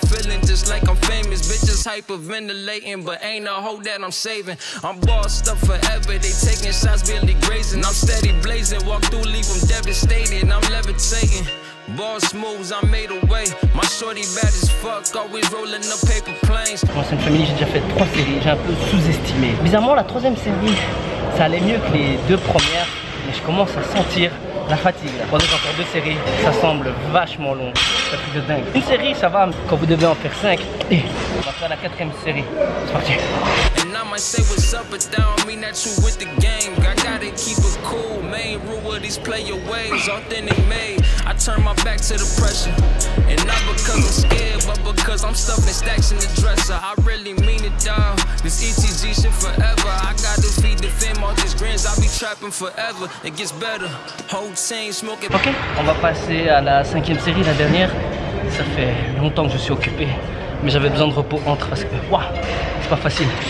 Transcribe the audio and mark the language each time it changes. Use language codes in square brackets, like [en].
[en] I'm feeling just like I'm famous. Bitches hyperventilating, but ain't a hoe that I'm saving. I'm bossed up forever. They taking shots, barely grazing. I'm steady blazing. Walk through, leave them devastated. I'm levitating. Boss moves, I made a way. My shorty bad as fuck, always rolling up paper planes. [fr] Dans cette famille, j'ai déjà fait 3 séries. J'ai un peu sous-estimé. Bizarrement, la 3e série, ça allait mieux que les 2 premières. Mais je commence à sentir la fatigue. Là. Pendant que j'en fais 2 séries, ça semble vachement long. C'est un truc de dingue. Une série, ça va quand vous devez en faire 5. Et on va faire la 4e série. C'est parti. [en] And I might say what's up, but that don't mean that you with the game. I gotta keep it cool. Main rule of these player ways, authentic made. I turn my back to the pressure. And not because I'm scared, but because I'm stuffing stacks in the dresser. I really mean it, dog. This ETG shit forever. I gotta feed the fam all these grins. I be trapping forever. It gets better. Whole team smoking. [fr] Ok, on va passer à la 5e série, la dernière. Ça fait longtemps que je suis occupé, mais j'avais besoin de repos entre parce que waouh, c'est pas facile.